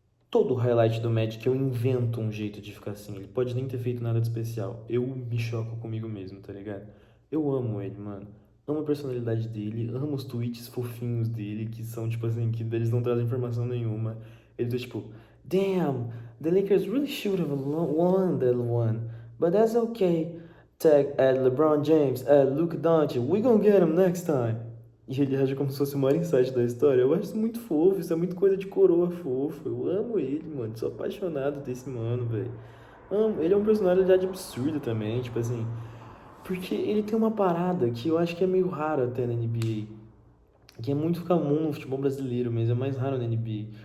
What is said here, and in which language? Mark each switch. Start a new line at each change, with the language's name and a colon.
Portuguese: Todo o highlight do Magic eu invento um jeito de ficar assim. Ele pode nem ter feito nada de especial. Eu me choco comigo mesmo, tá ligado? Eu amo ele, mano. Amo a personalidade dele, amo os tweets fofinhos dele, que são, tipo assim, que eles não trazem informação nenhuma. Ele tá tipo,
English: damn, the Lakers really should have won that one, but that's okay. Tag at LeBron James, at Luka Doncic, we gonna get him next time.
Portuguese: E ele age como se fosse o maior insight da história. Eu acho isso muito fofo, isso é muito coisa de coroa fofo. Eu amo ele, mano. Sou apaixonado desse mano, velho. Amo. Ele é um personalidade absurda também, tipo assim. Porque ele tem uma parada que eu acho que é meio raro até na NBA, que é muito comum no futebol brasileiro, mas é mais raro na NBA.